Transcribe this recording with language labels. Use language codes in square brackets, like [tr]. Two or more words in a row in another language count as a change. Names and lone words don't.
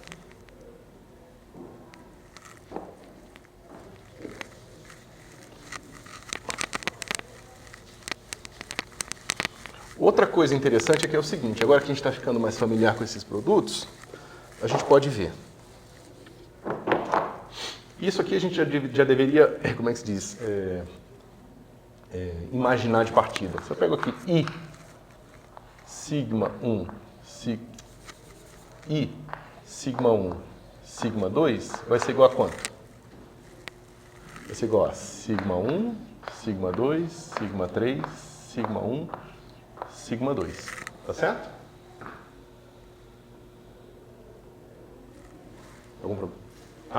[pt] Outra coisa interessante é que é o seguinte, agora que a gente está ficando mais familiar com esses produtos, a gente pode ver. Isso aqui a gente já deveria, como é que se diz, imaginar de partida. Se eu pego aqui I, σ1, I, σ1, σ2, vai ser igual a quanto? Vai ser igual a σ1, σ2, σ3, σ1, σ2. Tá certo? Algum problema? Tá?